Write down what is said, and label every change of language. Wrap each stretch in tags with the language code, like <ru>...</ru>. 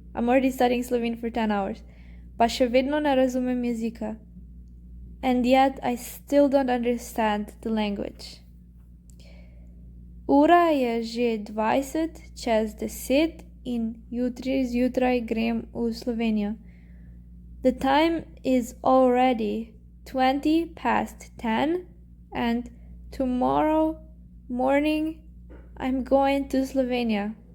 <en>I'm already studying Slovene for 10 hours.</en> <sl>Pa še vedno ne razumem jezika.</sl> <en>And yet I still don't understand the language.</en> <sl>Ura je že 20 čez 10 in jutri zjutraj grem v Slovenijo.</sl> <en>The time is already 20 past 10 and tomorrow morning I'm going to Slovenia.</en>